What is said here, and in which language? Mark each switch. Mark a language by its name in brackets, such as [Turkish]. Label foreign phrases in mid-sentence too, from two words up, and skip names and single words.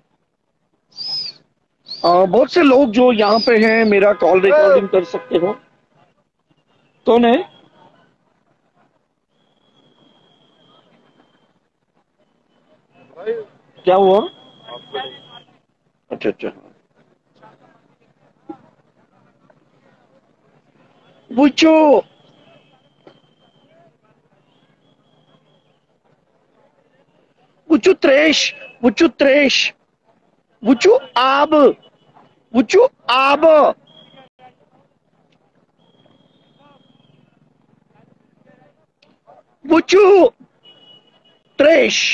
[Hindi] बहुत से लोग जो यहाँ पे हैं मेरा कॉल रिकॉर्डिंग कर सकते हो। कौन है? क्या हुआ? अच्छा अच्छा। [Kashmiri] बुच्चू बुच्चू त्रेश, बुच्चू त्रेश, बुच्चू आब, बुच्चू आब, बुच्चू त्रेश।